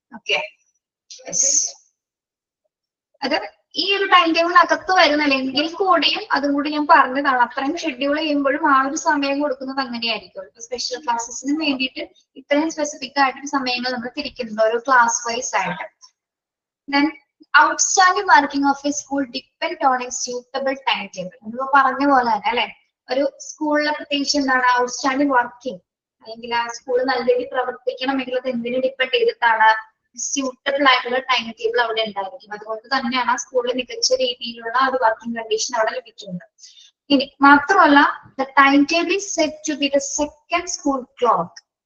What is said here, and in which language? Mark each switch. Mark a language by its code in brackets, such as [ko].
[ml] Okay, അത് ഈ ഒരു ടൈം ടേബിളിനകത്ത് വരുന്നില്ലെങ്കിൽ കൂടിയും അതും കൂടി ഞാൻ പറഞ്ഞതാണ്. അത്രയും ഷെഡ്യൂൾ ചെയ്യുമ്പോഴും ആ ഒരു സമയം കൊടുക്കുന്നത് അങ്ങനെയായിരിക്കും. ഇപ്പൊ സ്പെഷ്യൽ ക്ലാസ്സസിന് വേണ്ടിയിട്ട് ഇത്രയും സ്പെസിഫിക് ആയിട്ട് സമയങ്ങൾ നമ്മൾ തിരിക്കുന്നുണ്ട് ഓരോ ക്ലാസ് വൈസ് ആയിട്ട്. [en] Then outstanding working of a school depend on a suitable timetable. [ml] നമ്മൾ പറഞ്ഞ പോലെ തന്നെ അല്ലെ? ഒരു സ്കൂളിലെ പ്രത്യേകിച്ച് എന്താണ് ഔട്ട്സ്റ്റാൻഡിംഗ് വർക്കിംഗ്, അല്ലെങ്കിൽ ആ സ്കൂൾ നല്ല രീതിയിൽ പ്രവർത്തിക്കണമെങ്കിൽ അത് എന്തിനു ഡിപ്പെൻഡ് ചെയ്തിട്ടാണ്? സ്യൂട്ടബിൾ ആയിട്ടുള്ള ടൈം ടേബിൾ അവിടെ ഉണ്ടായിരിക്കും. അതുകൊണ്ട് തന്നെയാണ് ആ സ്കൂളിൽ മികച്ച രീതിയിലുള്ള ഒരു വർക്കിംഗ് കണ്ടീഷൻ അവിടെ ലഭിക്കുന്നത്. ഇനി മാത്രമല്ല, [en] The time table is set to be the second school clock.